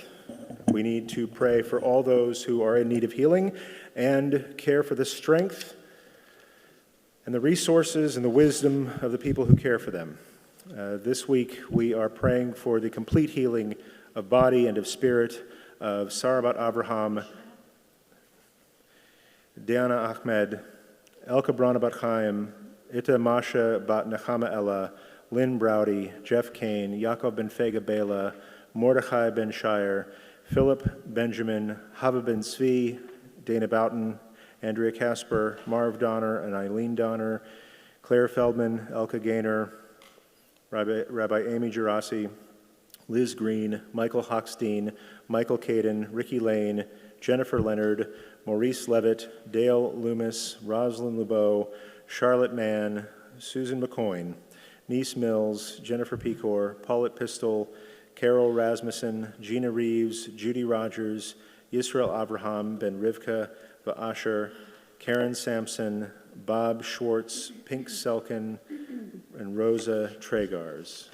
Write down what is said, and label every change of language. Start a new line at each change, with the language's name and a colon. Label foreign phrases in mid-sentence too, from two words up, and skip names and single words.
English: We need to pray for all those who are in need of healing and care for the strength and the resources and the wisdom of the people who care for them. This week, we are praying for the complete healing of body and of spirit of Sarah bat Avraham, Diana Ahmed, Elka Brana bat Chaim, Ita Masha bat Nechama Ella, Lynn Browdy, Jeff Kane, Yaakov ben Fega Bela, Mordechai ben Shire, Philip Benjamin, Hava ben Zvi, Dana Boughton, Andrea Casper, Marv Donner and Eileen Donner, Claire Feldman, Elka Gaynor, Rabbi Amy Gerasi, Liz Green, Michael Hochstein, Michael Caden, Ricky Lane, Jennifer Leonard, Maurice Levitt, Dale Loomis, Rosalind Lubeau, Charlotte Mann, Susan McCoyne, Niece Mills, Jennifer Pecor, Paulette Pistol, Carol Rasmussen, Gina Reeves, Judy Rogers, Yisrael Abraham, Ben Rivka, Asher, Karen Sampson, Bob Schwartz, Pink Selkin, and Rosa Tregars.